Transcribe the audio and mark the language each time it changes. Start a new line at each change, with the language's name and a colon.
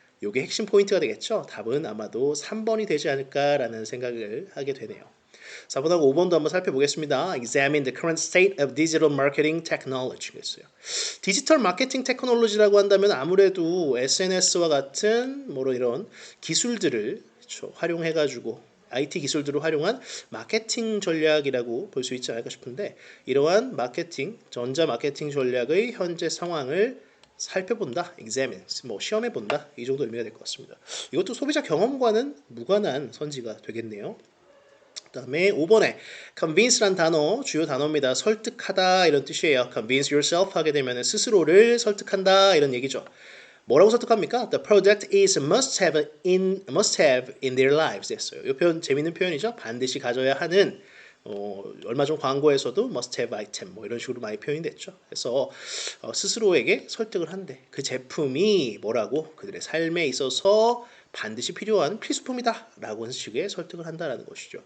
Korean: 이게 핵심 포인트가 되겠죠. 답은 아마도 3번이 되지 않을까라는 생각을 하게 되네요. 4번하고 5번도 한번 살펴보겠습니다.
English: Examine the current state of digital marketing technology 였어요.
Korean: 디지털 마케팅 테크놀로지라고 한다면 아무래도 SNS와 같은 이런 기술들을 활용해가지고 IT 기술들을 활용한 마케팅 전략이라고 볼 수 있지 않을까 싶은데, 이러한 마케팅, 전자 마케팅 전략의 현재 상황을 살펴본다, examine, 시험해본다, 이 정도 의미가 될 것 같습니다. 이것도 소비자 경험과는 무관한 선지가 되겠네요. 그 다음에 5번에 convince란 단어, 주요 단어입니다. 설득하다 이런 뜻이에요. convince yourself 하게 되면 스스로를 설득한다 이런 얘기죠. 뭐라고 설득합니까?
English: The product is must have in their lives 했어요.
Korean: 이 표현 재밌는 표현이죠. 반드시 가져야 하는, 얼마 전 광고에서도 must have item 이런 식으로 많이 표현이 됐죠. 그래서 스스로에게 설득을 한대. 그 제품이 뭐라고? 그들의 삶에 있어서 반드시 필요한 필수품이다 라고 하는 식의 설득을 한다라는 것이죠.